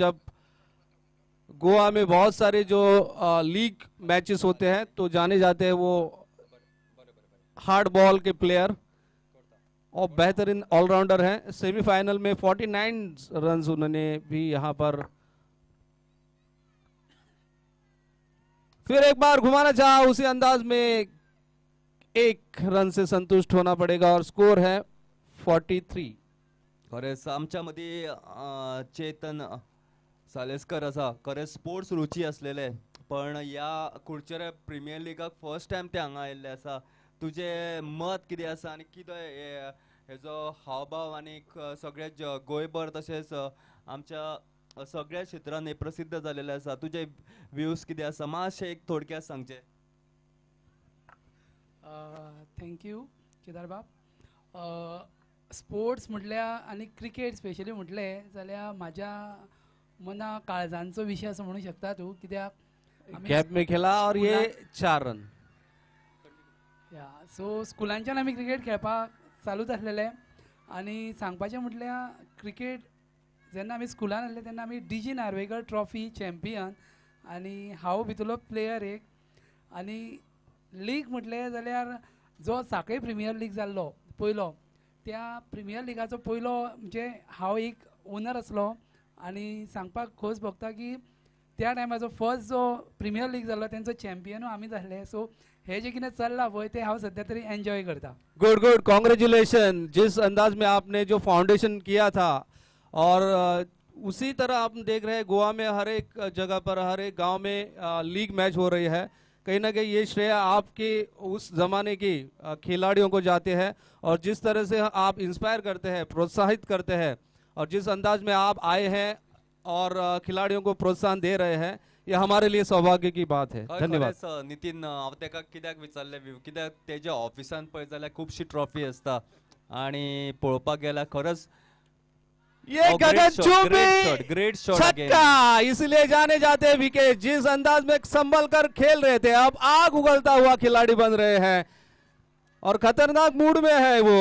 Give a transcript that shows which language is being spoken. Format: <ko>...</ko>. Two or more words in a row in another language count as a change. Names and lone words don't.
<hi>जब गोवा में बहुत सारे जो लीग मैचेस होते हैं तो जाने जाते हैं वो हार्ड बॉल के प्लेयर और बेहतरीन ऑलराउंडर हैं। सेमीफाइनल में 49 रन उन्होंने भी यहाँ पर। फिर एक बार घुमाना चाहा, उसी अंदाज में 1 रन से संतुष्ट होना पड़ेगा और स्कोर है 43।</hi> <kok>खरेंच आमच्या मध्ये चेतन सालेस्कर आसा, खरेंच स्पोर्ट्स रुची असलेले, पण ह्या कुडचरे प्रीमियर लीगाक</kok> <en>first time</en> <kok>ते हांगा आयिल्ले आसा। तुझे मत कितें आसा आनी कितें हेजो हावभाव आनी सगळे गोंयभर तशेंच आमच्या सगळ्या क्षेत्रांत हे प्रसिद्ध जालेले आसा। तुझे व्ह्यूज कितें आसा मातशें एक थोडक्यात सांगचे। थँक्यू केदार बाब। स्पोर्ट्स म्हटल्यार आनी क्रिकेट स्पेशली म्हटलें जाल्यार म्हाज्या मना काळजांचो विशय असो म्हणूं शकता तूं, कित्याक</kok> <hi>गैप में खेला और ये 4 रन।</hi> <kok>या सो स्कुलांच्यान आमी क्रिकेट खेळपाक चालूच आसलेले आनी सांगपाचें म्हटल्यार क्रिकेट जेन्ना आमी स्कुलान आसले तेन्ना आमी DG नार्वेकर ट्रॉफी चॅम्पियन आनी हांव भितरलो प्लेयर एक आनी लीग म्हटलें जाल्यार जो सांखळे प्रिमियर लीग जाल्लो पयलो त्या प्रिमियर लिगाचो पयलो म्हणजे हांव एक ओनर आसलो आनी सांगपाक खोस भोगता की त्या टायमाचो फर्स्ट जो प्रिमियर लीग जाल्लो तेंचो चॅम्पियनूय आमीच आसले सो हे जे कितें चल्लां पळय ते हांव सध्या तरी एन्जॉय करता</kok> <en>good good, congratulation.</en> <hi>जिस अंदाज में आपने जो फाउंडेशन किया था और उसी तरह आप देख रहे हैं गोवा में हर एक जगह पर हर एक गांव में लीग मैच हो रही है। कहीं ना कहीं ये श्रेय आपके उस जमाने की खिलाड़ियों को जाते हैं और जिस तरह से आप इंस्पायर करते हैं, प्रोत्साहित करते हैं और जिस अंदाज में आप आए हैं और खिलाड़ियों को प्रोत्साहन दे रहे हैं, ये हमारे लिए सौभाग्य की बात है। धन्यवाद।</hi> <kok>खरेंच नितीन हांव तेका कित्याक विचारले कित्याक तेज्या ऑफिसान पळयत जाल्यार खुबशी ट्रॉफी आसता आनी पळोवपाक गेल्यार खरंच</kok> <hi>ये गगनचुंबी</hi> <en>great shot</en> <hi>छक्का, इसलिए जाने जाते हैं विकेट। जिस अंदाज में संभल कर खेल रहे थे अब आग उगलता हुआ खिलाड़ी बन रहे हैं और खतरनाक मूड में है वो।</hi>